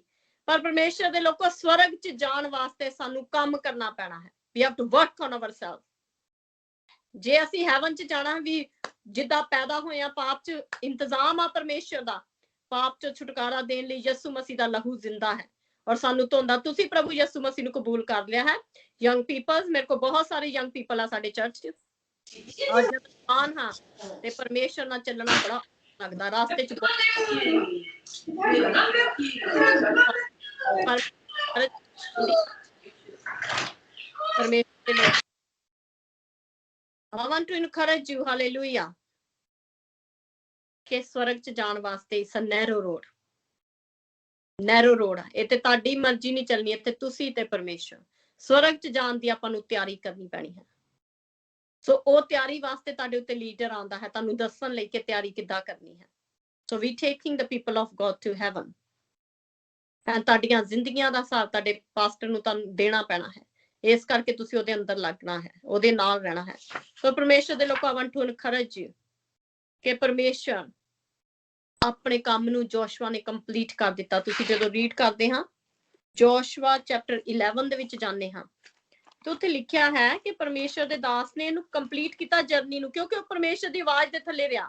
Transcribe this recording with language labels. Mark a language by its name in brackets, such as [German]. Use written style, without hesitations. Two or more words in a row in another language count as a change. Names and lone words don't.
[Punjabi] ਪਰ ਪਰਮੇਸ਼ਰ ਦੇ ਲੋਕੋ ਸਵਰਗ 'ਚ ਜਾਣ ਵਾਸਤੇ ਸਾਨੂੰ ਕੰਮ ਕਰਨਾ ਪੈਣਾ ਹੈ। [English] We have to work on ourselves। [Punjabi] ਜੇ ਅਸੀਂ ਹੈਵਨ 'ਚ ਜਾਣਾ ਵੀ, ਜਿੱਦਾਂ ਪੈਦਾ ਹੋਏ ਆ ਪਾਪ 'ਚ, ਇੰਤਜ਼ਾਮ ਆ ਪਰਮੇਸ਼ਰ ਦਾ ਪਾਪ 'ਚ ਛੁਟਕਾਰਾ ਦੇਣ ਲਈ। ਯਿਸੂ ਮਸੀਹ ਦਾ ਲਹੂ ਜ਼ਿੰਦਾ ਹੈ ਔਰ ਸਾਨੂੰ ਧੋਂਦਾ। ਤੁਸੀਂ ਪ੍ਰਭੂ ਯਿਸੂ ਮਸੀਹ ਨੂੰ ਕਬੂਲ ਕਰ ਲਿਆ ਹੈ। [English] young peoples, [Punjabi] ਮੇਰੇ ਕੋਲ ਬਹੁਤ ਸਾਰੇ [English] young people [Punjabi] ਆ ਸਾਡੇ ਚਰਚ 'ਚ। ਔਰ ਜਦ ਆਨ ਹਾਂ ਤੇ ਪਰਮੇਸ਼ਰ ਨਾਲ ਚੱਲਣਾ ਬੜਾ ਲੱਗਦਾ ਰਾਸਤੇ 'ਚ। ਪਰਮੇਸ਼ਰ ਦੇ ਲੋਕ, [English] I want to encourage you, [Punjabi] hallelujah, ਕਿ ਸਵਰਗ 'ਚ ਜਾਣ ਵਾਸਤੇ ਇਸ [English] narrow road [Punjabi] ਆ। ਇਹ ਤੇ ਤੁਹਾਡੀ ਮਰਜ਼ੀ ਨਹੀਂ ਚੱਲਣੀ, ਇੱਥੇ ਤੁਸੀਂ ਤੇ ਪਰਮੇਸ਼ਰ। ਸਵਰਗ 'ਚ ਜਾਣ ਦੀ ਆਪਾਂ ਨੂੰ ਤਿਆਰੀ ਕਰਨੀ ਪੈਣੀ ਹੈ। ਸੋ ਉਹ ਤਿਆਰੀ ਵਾਸਤੇ ਤੁਹਾਡੇ ਉੱਤੇ ਲੀਡਰ ਆਉਂਦਾ ਹੈ ਤੁਹਾਨੂੰ ਦੱਸਣ ਲਈ ਕਿ ਤਿਆਰੀ ਕਿੱਦਾਂ ਕਰਨੀ ਹੈ। [English] so we taking the people of God to heaven. [Punjabi] ਤੁਹਾਡੀਆਂ ਜ਼ਿੰਦਗੀਆਂ ਦਾ ਹਿਸਾਬ ਤੁਹਾਡੇ ਪਾਸਟਰ ਨੂੰ ਤੁਹਾਨੂੰ ਦੇਣਾ ਪੈਣਾ ਹੈ। ਇਸ ਕਰਕੇ ਤੁਸੀਂ ਉਹਦੇ ਅੰਦਰ ਲੱਗਣਾ ਹੈ, ਉਹਦੇ ਨਾਲ ਰਹਿਣਾ ਹੈ। ਸੋ ਪਰਮੇਸ਼ਰ ਦੇ ਲੋਕਾਂ, [English] I want to encourage you [Punjabi] ਕਿ ਪਰਮੇਸ਼ਰ ਆਪਣੇ ਕੰਮ ਨੂੰ ਜੋਸ਼ੂਆ ਨੇ ਕੰਪਲੀਟ ਕਰ ਦਿੱਤਾ। ਤੁਸੀਂ ਜਦੋਂ ਰੀਡ ਕਰਦੇ ਹਾਂ ਜੋਸ਼ੂਆ ਚੈਪਟਰ 11 ਦੇ ਵਿੱਚ ਜਾਂਦੇ ਹਾਂ ਤੇ ਉੱਥੇ ਲਿਖਿਆ ਹੈ ਕਿ ਪਰਮੇਸ਼ਰ ਦੇ ਦਾਸ ਨੇ ਇਹਨੂੰ ਕੰਪਲੀਟ ਕੀਤਾ ਜਰਨੀ ਨੂੰ, ਕਿਉਂਕਿ ਉਹ ਪਰਮੇਸ਼ਰ ਦੀ ਆਵਾਜ਼ ਦੇ ਥੱਲੇ ਰਿਹਾ।